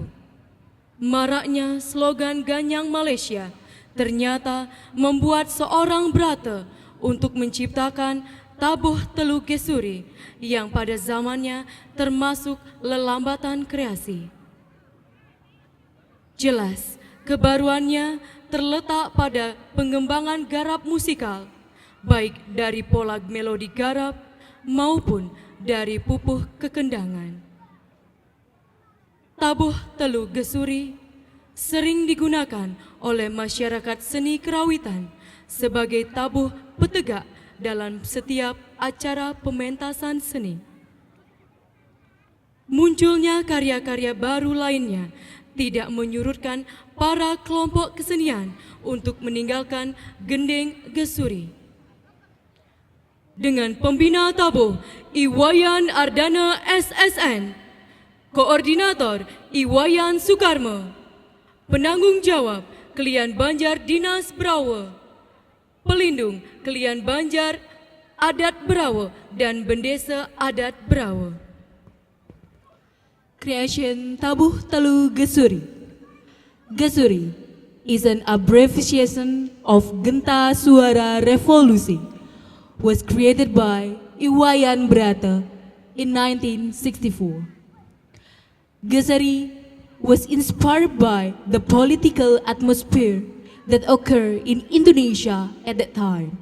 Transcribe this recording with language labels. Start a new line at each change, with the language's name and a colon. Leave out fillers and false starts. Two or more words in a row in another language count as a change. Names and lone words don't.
Indonesian: Maraknya slogan Ganyang Malaysia ternyata membuat seorang Brata untuk menciptakan Tabuh Telu Gesuri yang pada zamannya termasuk lelambatan kreasi. Jelas, kebaruannya terletak pada pengembangan garap musikal, baik dari pola melodi garap maupun dari pupuh kekendangan. Tabuh Telu Gesuri sering digunakan oleh masyarakat seni kerawitan sebagai tabuh petegak dalam setiap acara pementasan seni. Munculnya karya-karya baru lainnya tidak menyurutkan para kelompok kesenian untuk meninggalkan gendeng Gesuri. Dengan pembina tabuh Iwayan Ardana SSN, Koordinator Iwayan Sukarma, Penanggung Jawab Kelian Banjar Dinas Barawa, Pelindung Kelian Banjar Adat Barawa dan Bendesa Adat Barawa.
English: Creation Tabuh Telu Gesuri. Gesuri is an abbreviation of Genta Suara Revolusi, was created by Iwayan Brata in 1964. Gesuri was inspired by the political atmosphere that occurred in Indonesia at that time.